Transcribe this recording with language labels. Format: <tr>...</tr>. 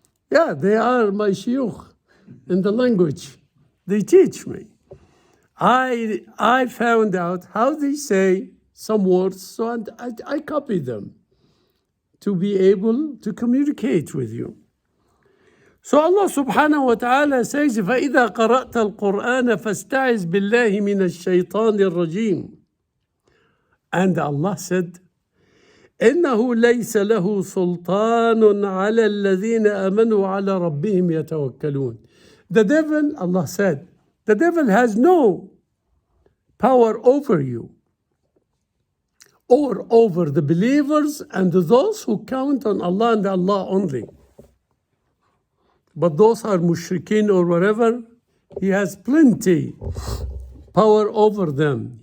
<en>Yeah, they are my shuyukh in the language. They teach me. I found out how they say some words, so I copy them to be able to communicate with you. So Allah subhanahu wa ta'ala says,</en> <ar>فَإِذَا قَرَأْتَ الْقُرْآنَ فَاسْتَعِذْ بِاللَّهِ مِنَ الشَّيْطَانِ الرَّجِيمِ.</ar> <en>And Allah said,</en> <ar>إنه ليس له سلطان على الذين آمنوا على ربهم يتوكلون.</ar> <en>The devil, Allah said, the devil has no power over you. or over the believers and those who count on Allah and Allah only. But those are mushrikeen or whatever, he has plenty power over them.</en>